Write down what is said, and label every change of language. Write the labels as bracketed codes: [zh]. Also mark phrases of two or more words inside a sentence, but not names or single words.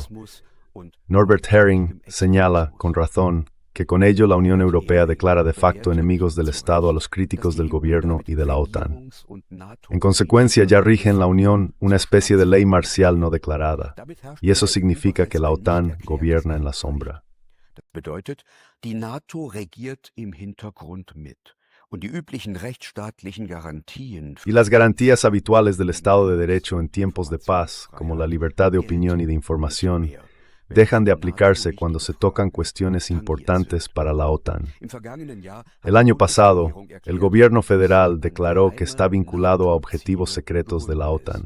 [es] Norbert Herring señala, con razón, que con ello la Unión Europea declara de facto enemigos del Estado a los críticos del gobierno y de la OTAN. En consecuencia, ya rige en la Unión una especie de ley marcial no declarada, y eso significa que la OTAN gobierna en la sombra. [de] Die NATO regiert im Hintergrund mit. [es] Y las garantías habituales del Estado de Derecho en tiempos de paz, como la libertad de opinión y de información, dejan de aplicarse cuando se tocan cuestiones importantes para la OTAN. El año pasado, el gobierno federal declaró que está vinculado a objetivos secretos de la OTAN.